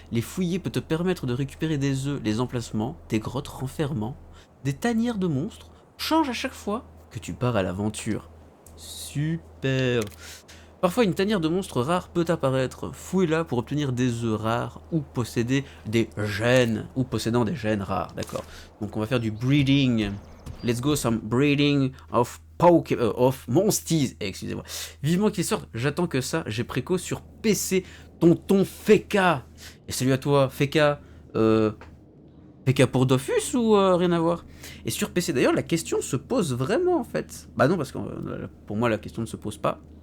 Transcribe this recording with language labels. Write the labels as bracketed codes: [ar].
[fr] Les fouiller peut te permettre de récupérer des œufs. Les emplacements, des grottes renfermant des tanières de monstres changent à chaque fois que tu pars à l'aventure. Super. Parfois, une tanière de monstres rares peut apparaître. Fouille-la pour obtenir des œufs rares ou posséder des gènes, ou possédant des gènes rares. D'accord. Donc, on va faire du breeding. [en] Let's go, some breeding of monsties. [fr] Excusez-moi. Vivement qu'ils sortent. J'attends que ça. J'ai préco sur PC. Tonton Feka. Et salut à toi, Feka. Feka pour Dofus ou rien à voir? Et sur PC, d'ailleurs, la question se pose vraiment, en fait. Bah non, parce que pour moi, la question ne se pose pas.